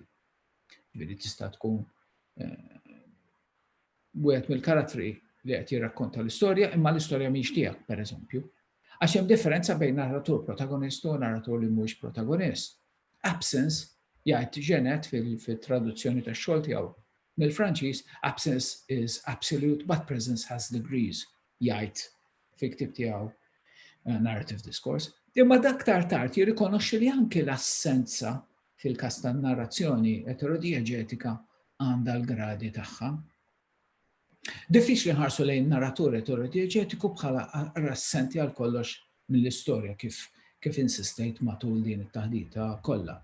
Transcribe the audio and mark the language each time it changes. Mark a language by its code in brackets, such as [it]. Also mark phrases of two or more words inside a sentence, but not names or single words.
[mt] Ġifieri tista' tkun wieħed mill-karattri li qed jirrakkonta l-istorja, imma l-istorja mhix tiegħek pereżempju. Għax hemm differenza bejn narratur protagonist u narratur li mhuwiex protagonist. Absence jgħid Ġenet fit-traduzzjoni tax-xogħol tiegħu mill-Franċiż, [en] absence is absolute but presence has degrees, [mt] jgħid fi-ktieb tiegħu narrative discourse. Imma dak tard jirrikonoxxi li anke l-assenza fil-każ tan-narrazzjoni eterodieġetika għandha l-gradi tagħha. Diffiċli nħarsu lejn narratur eterodieġetiku bħala assenti għal kollox mill-istorja kif insistejt matul din it-taħdita kollha.